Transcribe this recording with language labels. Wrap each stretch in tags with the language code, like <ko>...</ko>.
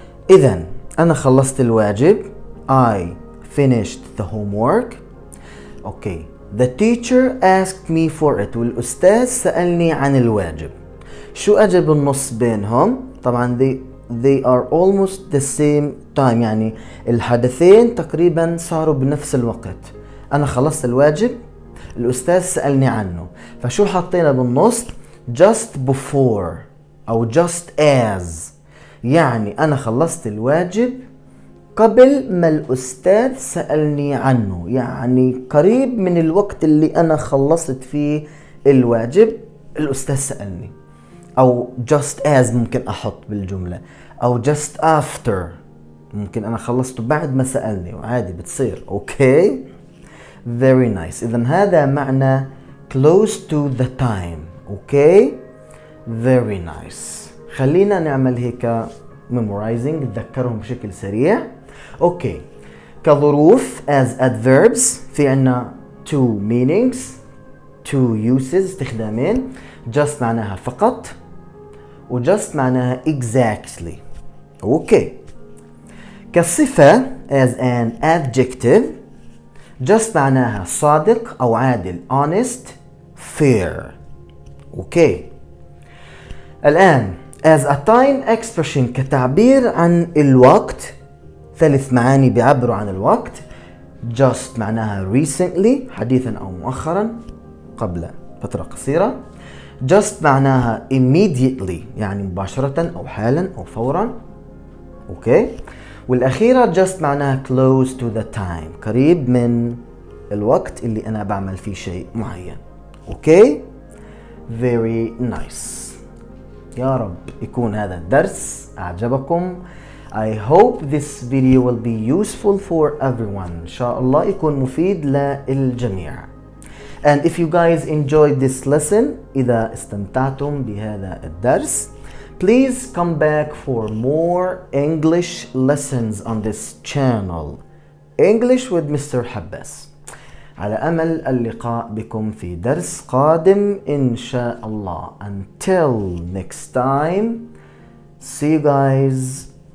<ar>إذن أنا خلصت الواجب.</ar> <en>I finished the homework. Okay. The teacher asked me for it.</en> <ar>والأستاذ سألني عن الواجب. شو أجب النص بينهم؟ طبعا</ar> <en>they are almost the same time</en> <ar>يعني الحدثين تقريبا صاروا بنفس الوقت. أنا خلصت الواجب، الأستاذ سألني عنه، فشو حطينا بالنص؟</ar> <en>just before</en> <ar>أو</ar> <en>just as،</en> <ar>يعني أنا خلصت الواجب قبل ما الأستاذ سألني عنه، يعني قريب من الوقت اللي أنا خلصت فيه الواجب الأستاذ سألني. أو</ar> <en>just as</en> <ar>ممكن أحط بالجملة، أو</ar> <en>just after</en> <ar>ممكن أنا خلصته بعد ما سألني، وعادي بتصير. أوكي</ar> <en>very nice.</en> <ar>إذن هذا معنى</ar> <en>close to the time. Okay very nice.</en> <ar>خلينا نعمل هيك memorizing نتذكرهم بشكل سريع. أوكي كظروف</ar> <en>as adverbs</en> <ar>في عنا</ar> <en>two meanings two uses</en> <ar>استخدامين. just معناها فقط و just معناها exactly. أوكي كصفة</ar> <en>as an adjective</en> <ar>just معناها صادق أو عادل</ar> <en>honest fair.</en> <ar>أوكي الآن</ar> <en>as a time expression</en> <ar>كتعبير عن الوقت، ثلاث معاني بيعبروا عن الوقت. just معناها recently حديثا أو مؤخرا قبل فترة قصيرة. just معناها immediately يعني مباشرة أو حالا أو فورا. أوكي والأخيرة just معناها</ar> <en>close to the time</en> <ar>قريب من الوقت اللي أنا بعمل فيه شيء معين.</ar> <en>Okay very nice.</en> <ar>يا رب يكون هذا الدرس أعجبكم.</ar> <en>I hope this video will be useful for everyone.</en> <ar>إن شاء الله يكون مفيد للجميع.</ar> <en>And if you guys enjoyed this lesson</en> <ar>إذا استمتعتم بهذا الدرس</ar> <en>please come back for more English lessons on this channel. English with Mr. حباس.</en> <ar>على أمل اللقاء بكم في درس قادم إن شاء الله.</ar> <en>Until next time, see you guys.</en>